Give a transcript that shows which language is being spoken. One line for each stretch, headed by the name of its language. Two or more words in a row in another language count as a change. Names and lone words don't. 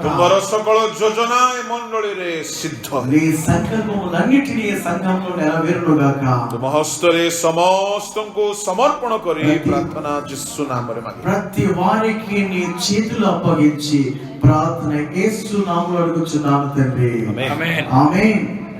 Odia: ତୁମର ସକଳ ଯୋଜନା ଏ ମଣ୍ଡଳୀରେ ସିଦ୍ଧ ହେଉ।
Telugu: నీ సంకల్పములన్నిటినీ ఈ సంఘంలో నెరవేరును గాక
Odia: ତୁମ ହସ୍ତରେ ସମସ୍ତଙ୍କୁ ସମର୍ପଣ କରି ପ୍ରାର୍ଥନା ଯୀଶୁ ନାମରେ ମାଗି
Telugu: ప్రతి వారికి నీ చేతులు అప్పగించి ప్రార్థన యేసు నామములో అడుగుచున్నాను తండ్రి ఆమేన్ ఆమేన్